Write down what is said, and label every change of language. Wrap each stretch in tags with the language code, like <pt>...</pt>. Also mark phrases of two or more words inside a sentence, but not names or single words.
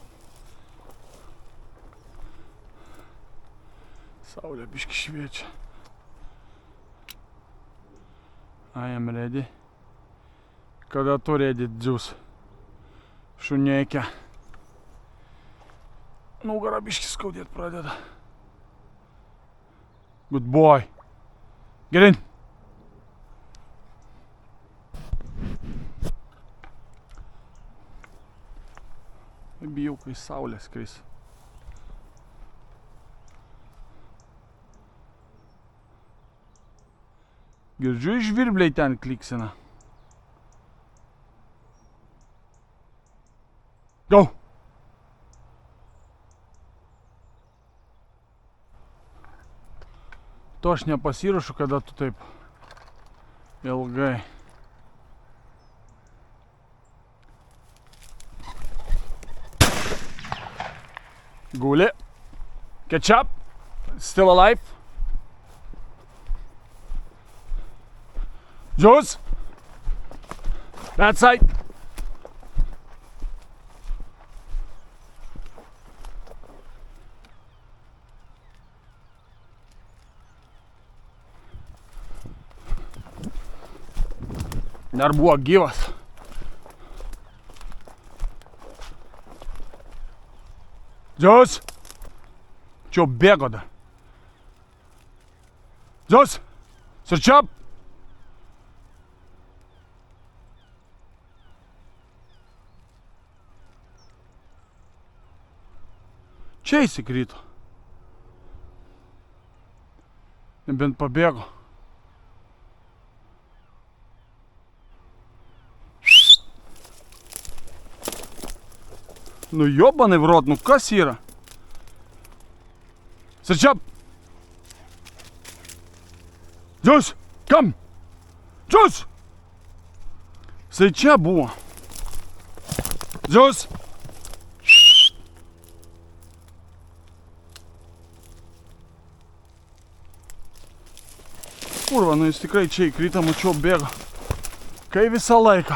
<lt>Saulė biški šviečia.</lt> <en>I am ready.</en> <lt>Kada tu ready, Zeus? Šunėkia. Nugarą biški skaudėt pradeda.</lt> <en>Good boy. Get in.</en> <lt>Bijau, kai saulė skris. Girdžiu, žvirbliai ten kliksina.</lt> <en>Go!</en> <lt>To aš nepasiruošiu, kada tu taip ilgai. Guli.</lt> <en>Catch up. Still alive. Zeus. That side.</en> <lt>Dar buvo gyvas. Zeus! Čia bėgo dar. Zeus!</lt> <en>Search up!</en> <lt>Čia įsikrito. Nebent pabėgo. Nu</lt> <ru>ёбаный в рот,</ru> <lt>nu kas yra?</lt> <en>Search up! Zeus, come! Zeus!</en> <lt>Jisai čia buvo. Zeus! Kurva, nu jis tikrai čia įkrita, mačiau bėgo. Kai visą laiką.</lt>